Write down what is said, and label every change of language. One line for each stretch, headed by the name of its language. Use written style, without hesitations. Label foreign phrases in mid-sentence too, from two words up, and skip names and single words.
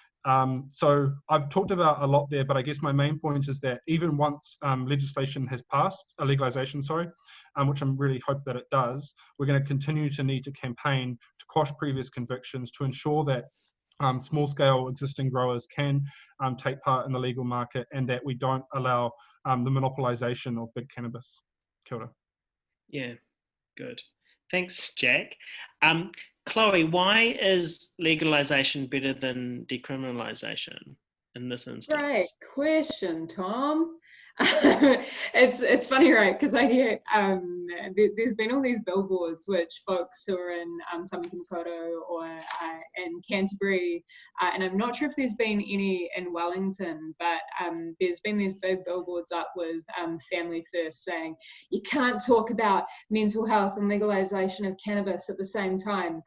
English: So I've talked about a lot there, but I guess my main point is that even once legislation has passed, legalization, which I'm really hope that it does, we're going to continue to need to campaign to quash previous convictions, to ensure that small-scale existing growers can take part in the legal market, and that we don't allow the monopolization of big cannabis.
Māori: Kia ora.
English: Yeah, good. Thanks, Jack. Chloe, why is legalization better than decriminalization in this instance? Great question, Tom. It's funny, right? Because I hear there's been all these billboards which folks who are in Tamaki Makaurau or in Canterbury, and I'm not sure if there's been any in Wellington, but there's been these big billboards up with Family First saying you can't talk about mental health and legalization of cannabis at the same time.